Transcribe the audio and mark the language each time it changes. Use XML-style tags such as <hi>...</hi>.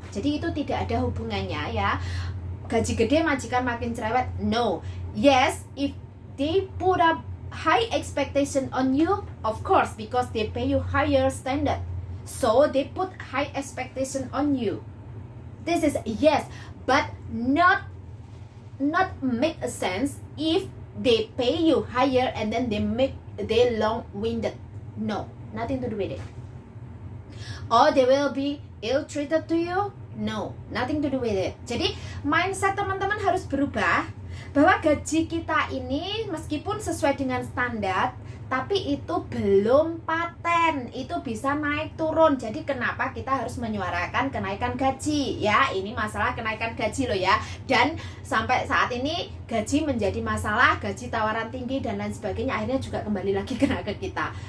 <id>Jadi itu tidak ada hubungannya ya. Gaji gede majikan makin cerewet.</id> <en>No. Yes, if they put up high expectation on you, of course, because they pay you higher standard. So they put high expectation on you. This is yes, but not make a sense if they pay you higher and then they long-winded. No, nothing to do with it. Or they will be ill-treated to you. No, nothing to do with it.</en> <id>Jadi mindset teman-teman harus berubah bahwa gaji kita ini meskipun sesuai dengan standar, tapi itu belum paten, itu bisa naik turun. Jadi kenapa kita harus menyuarakan kenaikan gaji ya? Ini masalah kenaikan gaji loh ya. Dan sampai saat ini gaji menjadi masalah, gaji tawaran tinggi dan lain sebagainya, akhirnya juga kembali lagi kena ke kita.</id>